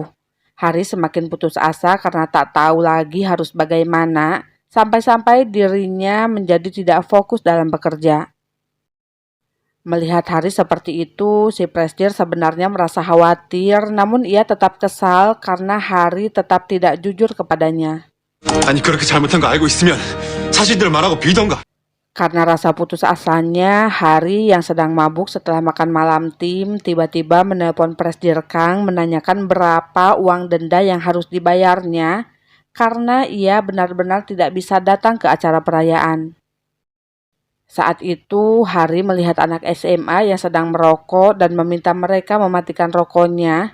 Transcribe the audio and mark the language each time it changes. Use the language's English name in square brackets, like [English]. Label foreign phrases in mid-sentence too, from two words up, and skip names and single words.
[Indonesian] Hari semakin putus asa karena tak tahu lagi harus bagaimana, sampai-sampai dirinya menjadi tidak fokus dalam bekerja. Melihat Hari seperti itu, si Presdir sebenarnya merasa khawatir, namun ia tetap kesal karena Hari tetap tidak jujur kepadanya. [Korean] 아니 그렇게 잘못한 거 알고 있으면 사실대로 말하고 빌던가. [Indonesian] Karena rasa putus asanya, Hari yang sedang mabuk setelah makan malam tim tiba-tiba menelpon Presdir Kang menanyakan berapa uang denda yang harus dibayarnya karena ia benar-benar tidak bisa datang ke acara perayaan. Saat itu, Hari melihat anak SMA yang sedang merokok dan meminta mereka mematikan rokoknya.